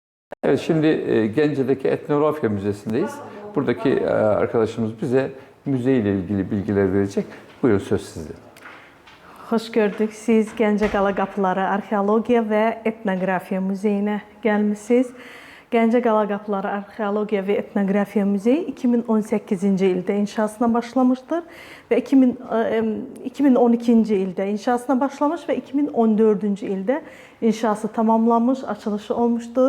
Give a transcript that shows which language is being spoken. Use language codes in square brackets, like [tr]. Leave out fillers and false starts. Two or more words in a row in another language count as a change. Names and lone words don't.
[tr] Evet, şimdi Gence'deki Etnografya Müzesi'ndeyiz. Buradaki arkadaşımız bize müzeyle ilgili bilgiler verecek. Buyurun, söz sizde. [az] Xoş gördük. Siz Gəncə Qala Qapıları Arxeologiya və Etnografiya Muzeyinə gəlmisiniz. Gəncə Qala Qapıları Arxeologiya və Etnografiya Muzeyi 2018-ci ildə inşasına başlamışdır və 2012-ci ildə inşasına başlamış və 2014-cü ildə inşası tamamlanmış, açılışı olmuşdur.